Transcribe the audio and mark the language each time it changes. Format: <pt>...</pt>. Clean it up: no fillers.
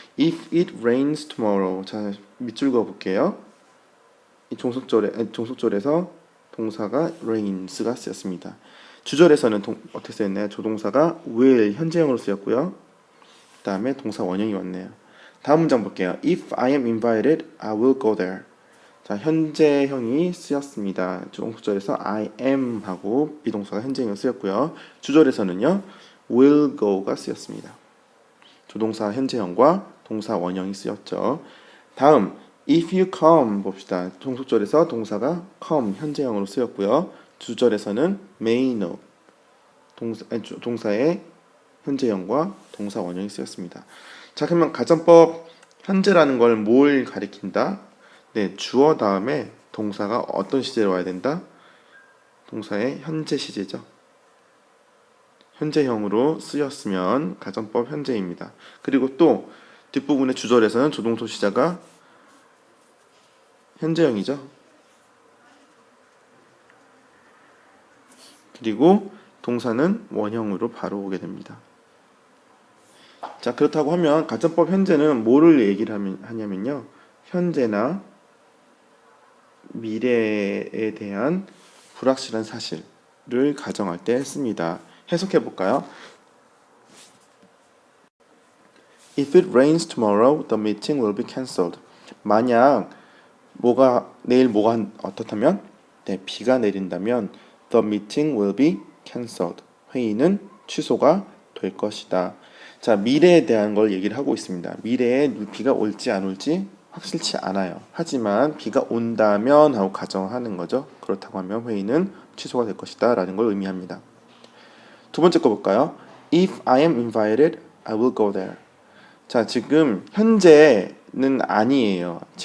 <en>If it rains tomorrow.</en> <ko>자, 밑줄 그어 볼게요. 이 종속절에서 동사가 rains가 쓰였습니다. 주절에서는 어떻게 쓰였나요? 조동사가 will 현재형으로 쓰였고요. 그 다음에 동사 원형이 왔네요. 다음 문장 볼게요.</ko> <en>If I am invited, I will go there.</en> <ko>자, 현재형이 쓰였습니다. 종속절에서 I am 하고 비동사가 현재형으로 쓰였고요. 주절에서는요, will go가 쓰였습니다. 조동사 현재형과 동사 원형이 쓰였죠. 다음, if you come 봅시다. 종속절에서 동사가 come 현재형으로 쓰였고요. 주절에서는 may know 동사의 현재형과 동사 원형이 쓰였습니다. 자, 그러면 가정법 현재라는 걸 뭘 가리킨다? 네, 주어 다음에 동사가 어떤 시제로 와야 된다? 동사의 현재 시제죠. 현재형으로 쓰였으면 가정법 현재입니다. 그리고 또 뒷부분의 주절에서는 조동사 시제가 현재형이죠. 그리고 동사는 원형으로 바로 오게 됩니다. 자, 그렇다고 하면 가정법 현재는 뭐를 얘기를 하냐면요, 현재나 미래에 대한 불확실한 사실을 가정할 때 씁니다. 해석해 볼까요?</ko> <en>If it rains tomorrow, the meeting will be cancelled.</en> <ko>만약 내일 뭐가 어떻다면, 네, 비가 내린다면</ko> <en>the meeting will be cancelled.</en> <ko>회의는 취소가 될 것이다. 자, 미래에 대한 걸 얘기를 하고 있습니다. 미래에 비가 올지 안 올지 확실치 않아요. 하지만 비가 온다면 하고 가정하는 거죠. 그렇다고 하면 회의는 취소가 될 것이다 라는 걸 의미합니다. 두 번째 거 볼까요?</ko> <en>If I am invited, I will go there.</en> <ko>자, 지금 현재는 아니에요.</ko>